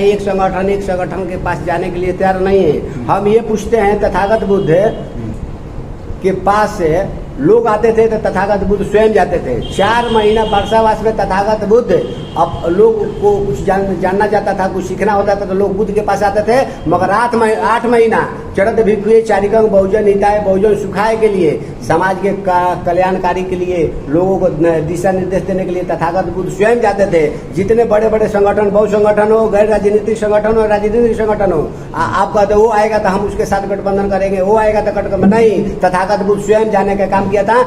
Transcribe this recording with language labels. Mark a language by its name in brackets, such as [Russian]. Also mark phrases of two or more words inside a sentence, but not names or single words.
[Hindi] एक संगठन के पास जाने के लिए तैयार नहीं है। हम ये पूछते हैं तथागत बुद्ध के पास से लोग आते थे तो तथागत बुद्ध स्वयं जाते थे। 4 महीना वर्षावास में तथागत बुद्ध, अब लोग को कुछ जानना चाहता था, कुछ सीखना होता था तो लोग बुद्ध के पास आते थे। मगर 8 महीना [Pali] चरत भिक्षुए चारिकंग बहुजन हिताय बहुजन सुखाय [Hindi] के लिए, समाज के कल्याणकारी के लिए, लोगों को दिशा निर्देश देने के लिए तथागत बुद्ध स्वयं जाते थे। जितने बड़े बड़े संगठन, बहु संगठन हो, गैर राजनीतिक संगठन हो, राजनीतिक संगठन हो, आप कहते वो आएगा तो हम उसके साथ गठबंधन करेंगे, वो आएगा तो गठबंधन नहीं, तथागत बुद्ध स्वयं जाने का काम किया था।